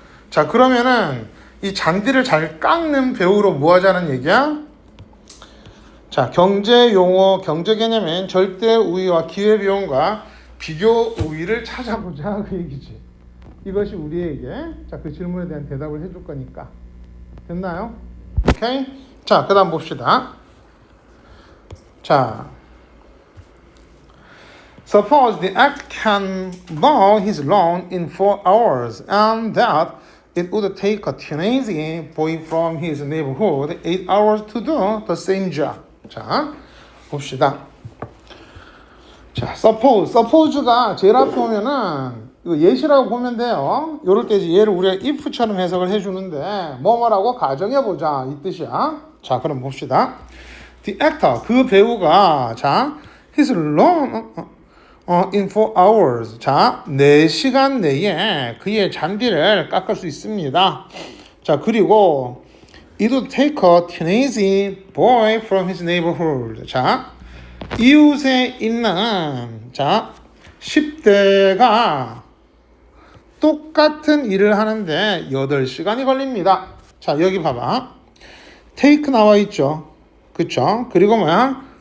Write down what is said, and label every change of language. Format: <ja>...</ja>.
<ko>자, 그러면은 이 잔디를 잘 깎는 배우로 뭐 하자는 얘기야? 자, 경제 용어, 경제 개념인 절대 우위와 기회 비용과 비교 우위를 찾아보자 그 얘기지. 이것이 우리에게 자, 그 질문에 대한 대답을 해줄 거니까. 됐나요? 오케이? 자, 그 다음 봅시다.</ko> <en>자, suppose the act can mow his lawn in 4 hours and that it would take a teenage boy from his neighborhood 8 hours to do the same job.</en> <ko>자, 봅시다. 자, suppose가 제일 앞에 오면은 이거 예시라고 보면 돼요. 요럴 때 얘를 우리가 if처럼 해석을 해주는데 뭐라고 가정해보자 이 뜻이야. 자, 그럼 봅시다.</ko> <en>The actor,</en> <ko>그 배우가 자,</ko> <en>his lawn in 4 hours.</en> <ko>자, 4시간 내에 그의 잔디를 깎을 수 있습니다. 자, 그리고</ko> <en>it would take a teenage boy from his neighborhood.</en> <ko>자, 이웃에 있는 자, 10대가 똑같은 일을 하는데 8시간이 걸립니다. 자, 여기 봐봐. take 나와 있죠. 그쵸? 그리고 뭐야?</ko>